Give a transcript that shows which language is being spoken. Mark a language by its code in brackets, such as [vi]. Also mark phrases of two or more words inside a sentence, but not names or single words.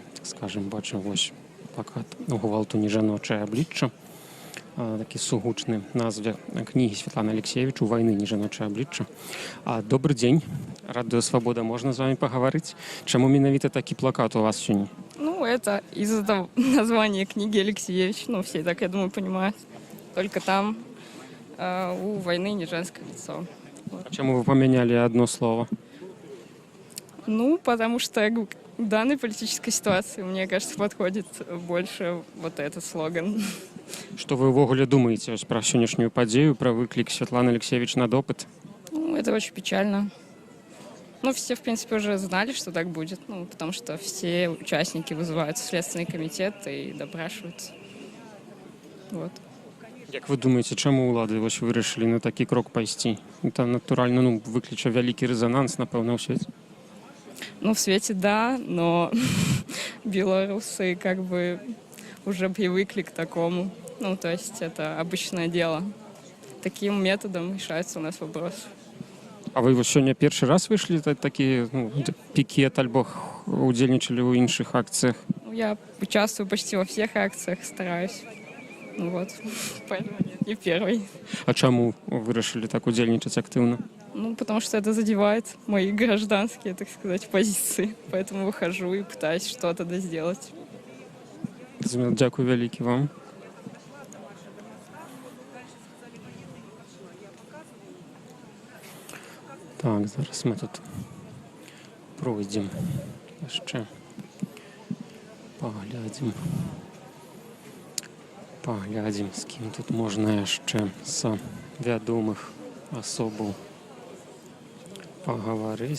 [be] Так скажем, бачым вось плакат «Гвалту не жаночае аблічча», такі сугучны назве кнігі Святланы Алексеевич «У вайны не жаночае аблічча». Добры дзень, Радыё Свабода, можна з вами пагаварыць? Чаму менавіта такі плакат у вас сёння? Ну, [ru] это из-за названия книги Алексеевич. Ну, все так, я думаю, понимают. Только там у войны не женское лицо. А чаму вы памянялі одно слово? Ну, потому что в данной политической ситуации, мне кажется, подходит больше вот этот слоган. [be] Што вы ўвогуле думаеце вось пра сённяшнюю падзею, пра выклік Святланы Алексеевич на допыт? Ну, [ru] это очень печально. Ну, все, в принципе, уже знали, что так будет, ну, потому что все участники вызываются в Следственный комитет и допрашиваются. Вот. [be] Як вы думаеце, чаму ўлады вось вырашылі на такі крок пайсці? Это натуральна, ну, выкліча вялікі рэзананс, напэўна, ў свеце. Ну, [ru] в свете да, но белорусы как бы уже привыкли к такому. Ну, то есть это обычное дело. Таким методом решается у нас вопрос. [be] А вы вось сёння першы раз выйшлі такі, ну, пікет альбо удзельнічалі ў іншых акцыях? Ну, [ru] я участвую почти во всех акциях, стараюсь. Ну вот, поэтому нет, не первый. [be] А чаму вырашылі так удзельнічаць актыўна? Ну, [ru] потому что это задевает мои гражданские, так сказать, позиции. Поэтому выхожу и пытаюсь что-то сделать. [be] Дзякуй вялікі вам. Так, зараз мы тут пройдзем. Яшчэ паглядзім, з кім тут можна яшчэ з вядомых асобаў пагаварыць.